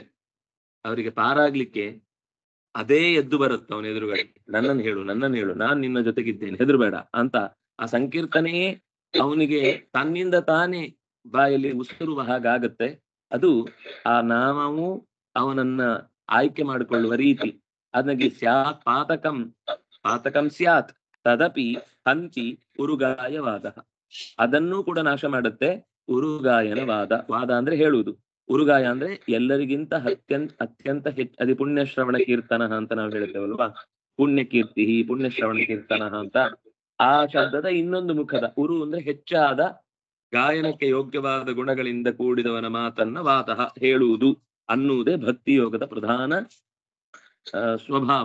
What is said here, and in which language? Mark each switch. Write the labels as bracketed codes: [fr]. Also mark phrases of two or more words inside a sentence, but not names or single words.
[kn] ಅವರಿಗೆ ಪಾರಾಗ್ಲಿಕ್ಕೆ ಅದೇ ಎದ್ದು ಬರುತ್ತೆ ಅವನ ಎದುರುಗಡೆ. ನನ್ನನ್ನು ಹೇಳು, ನಾನ್ ನಿನ್ನ ಜೊತೆಗಿದ್ದೇನೆ, ಹೆದರ್ಬೇಡ ಅಂತ ಆ ಸಂಕೀರ್ತನೆಯೇ ಅವನಿಗೆ ತನ್ನಿಂದ ತಾನೇ ಬಾಯಲ್ಲಿ ಉಸಿರುವ ಹಾಗಾಗತ್ತೆ. ಅದು ಆ ನಾಮವು ಅವನನ್ನ ಆಯ್ಕೆ ಮಾಡಿಕೊಳ್ಳುವ ರೀತಿ. ಅದಕ್ಕೆ [sa] ಸ್ಯಾತ್ ಪಾತಕಂ ಸ್ಯಾತ್ ತದಪಿ ಹಂತಿ ಉರುಗಾಯವಾದ, [kn] ಅದನ್ನೂ ಕೂಡ ನಾಶ ಮಾಡುತ್ತೆ ಉರುಗಾಯನ ವಾದ ಅಂದ್ರೆ ಹೇಳುವುದು. ಉರುಗಾಯ ಅಂದ್ರೆ ಎಲ್ಲರಿಗಿಂತ ಅತ್ಯಂತ ಅತಿ ಪುಣ್ಯ ಶ್ರವಣ ಕೀರ್ತನ ಅಂತ ನಾವು ಹೇಳ್ತೇವಲ್ವಾ, ಪುಣ್ಯ ಕೀರ್ತಿ ಪುಣ್ಯ ಶ್ರವಣ ಕೀರ್ತನ ಅಂತ. ಆ ಶಬ್ದದ ಇನ್ನೊಂದು ಮುಖದ ಉರು ಅಂದ್ರೆ ಹೆಚ್ಚಾದ ಗಾಯನಕ್ಕೆ ಯೋಗ್ಯವಾದ ಗುಣಗಳಿಂದ ಕೂಡಿದವನ ಮಾತನ್ನ ವಾತಃ ಹೇಳುವುದು ಅನ್ನುವುದೇ ಭಕ್ತಿ ಯೋಗದ ಪ್ರಧಾನ ಸ್ವಭಾವ.